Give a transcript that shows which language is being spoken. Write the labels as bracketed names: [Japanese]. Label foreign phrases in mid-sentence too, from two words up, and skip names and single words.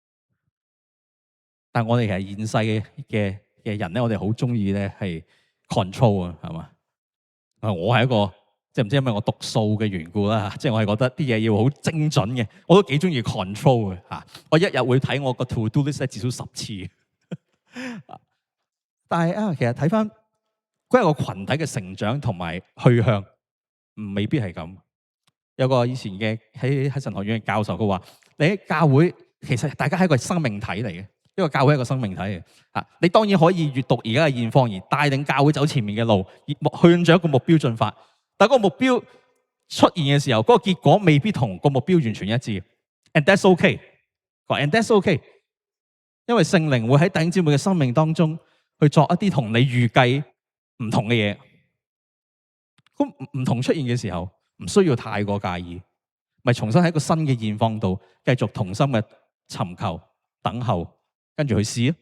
[Cantonese] 但係我哋其實現世嘅人咧，我哋好中意咧係 control 啊，係嘛？我係一個即係唔知因為我讀數嘅緣故啦，即係我係覺得啲嘢要好精準嘅，我都幾中意 control 嘅嚇。我一日會睇我個 [English] to do list [Cantonese] 至少10次。但係其實睇翻嗰一個群體嘅成長同埋去向。未必係咁。有個以前嘅喺神學院嘅教授，佢話：你喺教會其實大家係一個生命體嚟嘅，一個教會係一個生命體嘅。你當然可以閲讀而家嘅現況，而帶領教會走前面嘅路，向著一個目標進發。但係個目標出現嘅時候，嗰個結果未必同個目標完全一致。 [English] And that's okay。 And that's okay。 [Cantonese] 因為聖靈會喺弟兄姊妹嘅生命當中去作一啲同你預計唔同嘅嘢。咁唔同出現嘅時候，唔需要太過介意，咪重新喺一個新嘅現況度繼續同心嘅尋求、等候，跟住去試啊！